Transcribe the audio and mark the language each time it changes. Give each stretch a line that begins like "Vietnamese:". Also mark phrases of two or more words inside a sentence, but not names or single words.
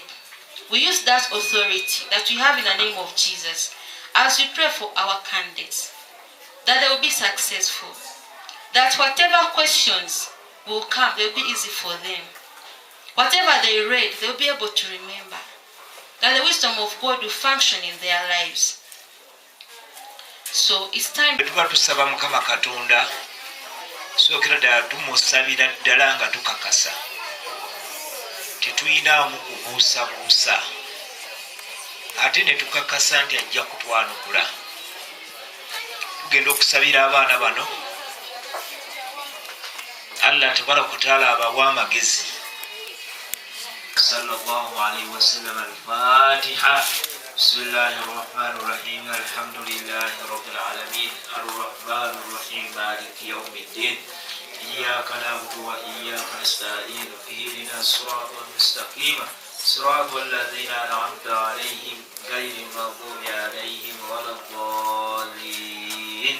English: We use that authority that we have in the name of Jesus as we pray for our candidates, that they will be successful, that whatever questions will come, they will be easy for them. Whatever they read, they will be able to remember, that the wisdom of God will function in their lives. So it's time.
Ganda: Sookera ddala tumusabira ddala nga tukakasa tetuyinaamu kubuusabuusa ate ne tukakasa nti ajja kutwanukula. Tugenda okusabira abaana bano
Arabic: الله تبارك وتعالى
Ganda: abawa amagezi.
Arabic: صلى الله عليه وسلم. الفاتحة. بسم الله الرحمن الرحيم. الحمد لله رب العالمين. الرحمن الرحيم. مالك يوم الدين. إياك نعبد وإياك نستعين. اهدنا الصراط المستقيم. صراط الذين أنعمت عليهم غير المغضوب عليهم ولا الضالين.